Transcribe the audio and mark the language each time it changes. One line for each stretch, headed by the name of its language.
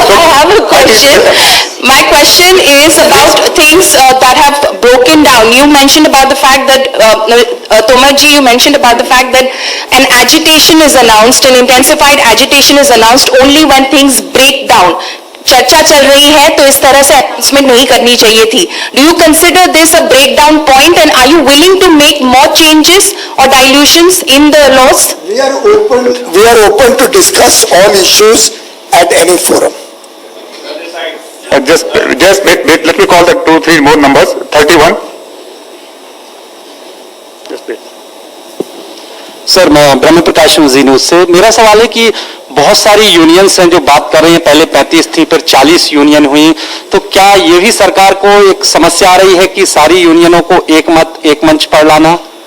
English: I have a question. My question is about things that have broken down. You mentioned about the fact that, Tomarji, you mentioned about the fact that an agitation is announced, an intensified agitation is announced only when things break down.
Hindi: चर्चा चल रही है तो इस तरह से announcement नहीं करनी चाहिए थी.
English: Do you consider this a breakdown point, and are you willing to make more changes or dilutions in the laws? We are open to discuss all issues at any forum. just wait, let me call the 2-3 more numbers. 31. Just wait.
Hindi: Sir मैं ब्रह्म Prakash ji news से, मेरा सवाल है कि बहुत सारी unions हैं जो बात कर रही हैं, पहले 35 थी फिर 40 यूनियन हुई, तो क्या ये भी सरकार को एक समस्या आ रही है कि सारी यूनियनों को एक मत एक मंच पर लाना?